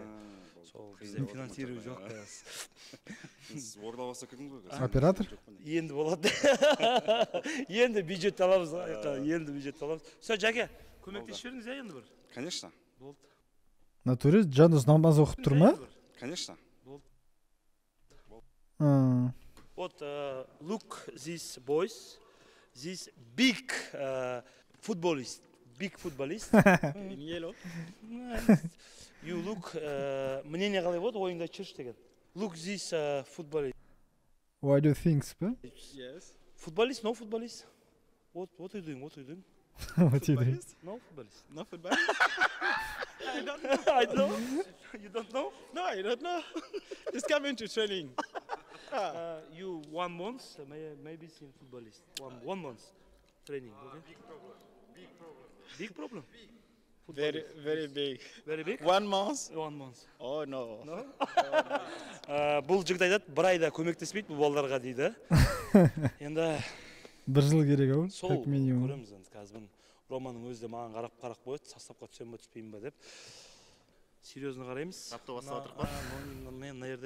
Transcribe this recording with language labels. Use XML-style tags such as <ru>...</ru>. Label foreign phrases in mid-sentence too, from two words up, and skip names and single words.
<kk>Сол бізден финансирование жоқ қазір. Ордабасы кірдіңіз ғой қазір. Оператор? Енді болады. Енді бюджет аламыз, енді бюджет аламыз. Все, Жаке, көмектесіп жіберіңіз енді бір.</kk> <ru>Конечно.</ru> <kk>Болды. Натуре жаныз намаз оқып тұр ма?</kk> <ru>Конечно. Вот,</ru> <en>look these boys, this big footballist, in yellow. You look,</en> <kk>мнение қалай болады, ойыңда жүрші деген.</kk> <en>Look this footballist. Why do you think, ба? Yes. Footballist, no footballist. What are you doing? What are you doing? What are you doing? No footballist. No footballist? I don't know. I know. You don't know? No, I don't know. Just come into training. You 1 month, maybe seen footballist. One month training, okay? Big problem. Very, very big. Very big? 1 month? 1 month. Oh, no. No?</en> <kk>Бұл жігіт айтады, бір айда көмектеспейді бұл балаларға дейді. Енді бір жыл керек ау, сол</kk> <ru>как минимум.</ru> <kk>көреміз енді қазір. Романың өзі де маған қарап қойды, составқа түсем ба түспеймін ба деп. Серьезно қараймыз. Апта бастап отырқ па? Мен мына жерде.</kk>